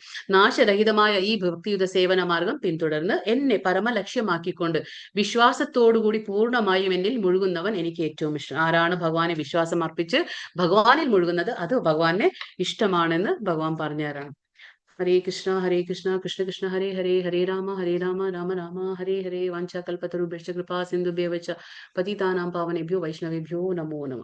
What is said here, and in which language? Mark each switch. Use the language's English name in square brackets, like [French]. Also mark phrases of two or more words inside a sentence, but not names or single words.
[Malayalam] നാശരഹിതമായ ഈ ഭക്തിയുത സേവന മാർഗം പിന്തുടർന്ന് എന്നെ പരമലക്ഷ്യമാക്കിക്കൊണ്ട് വിശ്വാസത്തോടുകൂടി പൂർണ്ണമായും എന്നിൽ മുഴുകുന്നവൻ എനിക്ക് ഏറ്റവും ഇഷ്ടം. ആരാണ് ഭഗവാനെ വിശ്വാസം അർപ്പിച്ച് ഭഗവാനിൽ മുഴുകുന്നത്, അത് ഭഗവാനെ ഇഷ്ടമാണെന്ന് ഭഗവാൻ പറഞ്ഞു തരാണ്. [Sanskrit] ഹരേ കൃഷ്ണ കൃഷ്ണ കൃഷ്ണ ഹരേ ഹരേ, ഹരേ രാമ രാമ രാമ ഹരേ ഹരേ. വാഞ്ചാകൽപതരുഭ്യശ്ച കൃപാ സിന്ധുഭ്യവച പതിതാനാം പാവനേഭ്യോ വൈഷ്ണവേഭ്യോ നമോ നമഃ.